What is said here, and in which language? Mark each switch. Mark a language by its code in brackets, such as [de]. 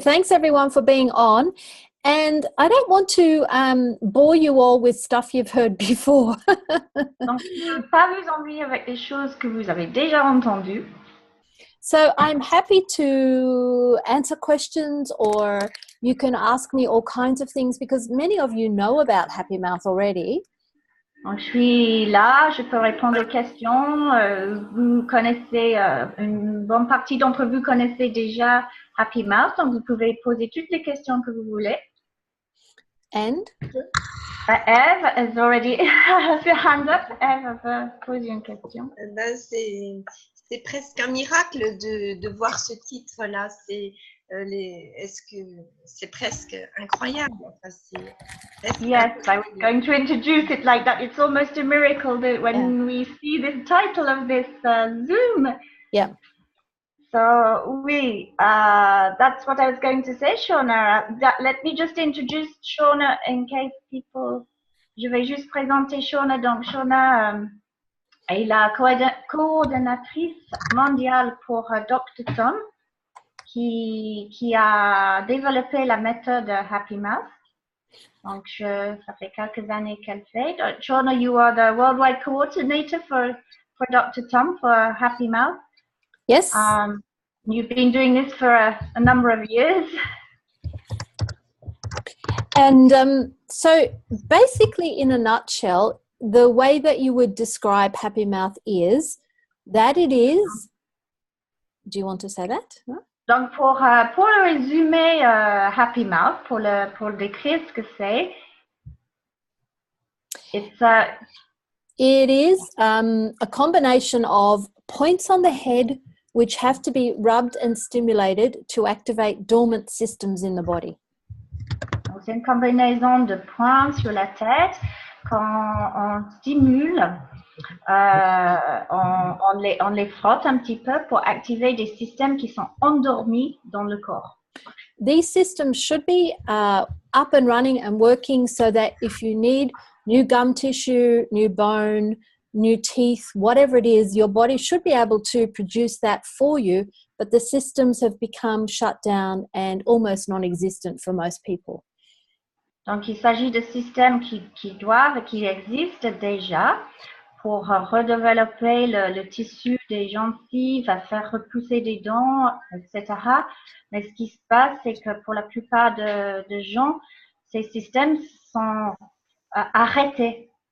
[en] Thanks everyone for being on. And I don't want to bore you all with stuff you've heard before. [fr] Donc, je ne veux pas vous ennuyer avec des choses que vous avez déjà entendues. [en] So I'm happy to answer questions, or you can ask me all kinds of things because many of you know about Happy Mouth already. [fr] Donc, je suis là, je peux répondre aux questions. Vous connaissez, une bonne partie d'entre vous connaissez déjà Happy Mouth, donc vous pouvez poser toutes les questions que vous voulez. [en] And? Eve has already has your hand up. [fr] Eve veut poser une question. Ben, c'est presque un miracle de voir ce titre-là. Est-ce que c'est presque incroyable? [en] Yes, I was going to introduce it like that. It's almost a miracle that when we see this title of this Zoom. Yeah. So that's what I was going to say, Shona. Let me just introduce Shona in case people. [fr] Je vais juste présenter Shona. Donc Shona est la coordonnatrice mondiale pour Dr. Tom, qui a développé la méthode Happy Mouth. Donc ça fait quelques années qu'elle fait. [en] Shona, you are the worldwide coordinator for Dr. Tom for Happy Mouth. Yes. You've been doing this for a number of years. And so basically, in a nutshell, the way that you would describe Happy Mouth is that it is. Do you want to say that? No? [fr] Donc, pour le résumer Happy Mouth, pour décrire ce que c'est, [en] it is a combination of points on the head which have to be rubbed and stimulated to activate dormant systems in the body. [fr] C'est une combinaison de points sur la tête quand on stimule, on les frotte un petit peu pour activer des systèmes qui sont endormis dans le corps. [en] These systems should be up and running and working so that if you need new gum tissue, new bone, new teeth, whatever it is, your body should be able to produce that for you, but the systems have become shut down and almost non-existent for most people. [fr] Donc, il s'agit de systèmes qui existent déjà pour redévelopper le tissu des gencives, à faire repousser des dents, etc. Mais ce qui se passe, c'est que pour la plupart de gens, ces systèmes sont arrêtés.